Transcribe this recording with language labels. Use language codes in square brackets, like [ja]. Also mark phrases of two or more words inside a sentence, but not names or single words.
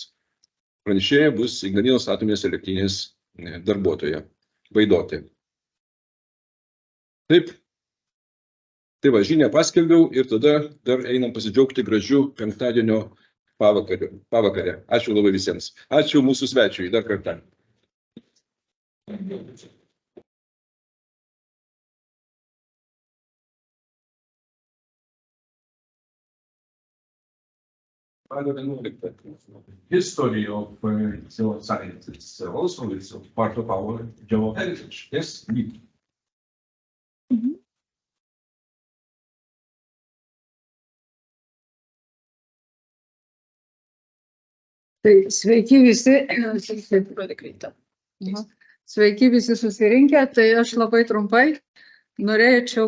[lt] Pranešėja bus Ignalinos atominės elektrinės darbuotoja, Vaidotė. Taip. Tai va, žinią paskelbiau ir tada dar einam pasidžiaugti gražiu penktadienio pavakarę. Ačiū labai visiems. Ačiū mūsų svečiui dar kartą. [en] History of science is also part of our geoheritage. Yes, we. [lt] Tai sveiki visi susirinkę, tai aš labai trumpai norėčiau